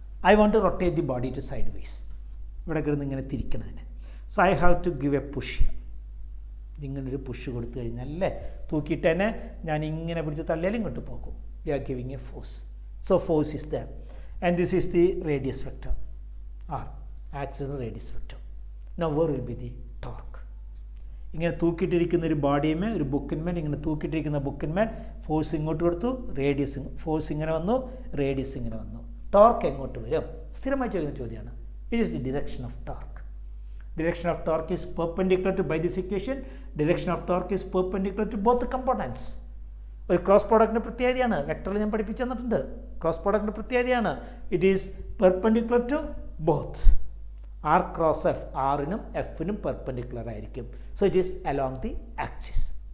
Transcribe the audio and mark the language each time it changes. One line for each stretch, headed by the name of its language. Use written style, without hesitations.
English: I want to rotate the body to sideways.
Malayalam: ഇവിടെ കിടന്ന് ഇങ്ങനെ തിരിക്കണതിന്.
English: So I have to give a push.
Malayalam: ഇതിങ്ങനൊരു push കൊടുത്തു കഴിഞ്ഞാൽ അല്ലേ, തൂക്കിയിട്ട് തന്നെ ഞാൻ ഇങ്ങനെ പിടിച്ച് തള്ളിയാലും ഇങ്ങോട്ട് പോകും.
English: We are giving a force. So force is there and this is the radius vector R, axis radius vector. Now where will be the torque.
Malayalam: ഇങ്ങനെ തൂക്കിയിട്ടിരിക്കുന്ന ഒരു ബോഡിയുമേ, ഒരു ബുക്കിന്മേൽ ഇങ്ങനെ തൂക്കിയിട്ടിരിക്കുന്ന ബുക്കിന്മേൽ ഫോഴ്സ് ഇങ്ങോട്ട് കൊടുത്തു, ഫോഴ്സ് ഇങ്ങനെ വന്നു, റേഡിയസ് ഇങ്ങനെ വന്നു. ടോർക്ക് എങ്ങോട്ട് വരും? സ്ഥിരമായി ചോദിക്കുന്ന ചോദ്യമാണ്.
English: Which is the direction of torque? Direction of torque is perpendicular to, by this equation, direction of torque is perpendicular to both the components.
Malayalam: ഒരു ക്രോസ് പ്രോഡക്റ്റിൻ്റെ പ്രത്യേകതയാണ്, വെക്ടറിൽ ഞാൻ പഠിപ്പിച്ചു തന്നിട്ടുണ്ട്. ക്രോസ് പ്രോഡക്റ്റിൻ്റെ പ്രത്യേകതയാണ്,
English: It is perpendicular to both.
Malayalam: R cross F, ആറിനും എഫിനും പെർപെൻഡിക്കുലർ ആയിരിക്കും.
English: So it is along the axis.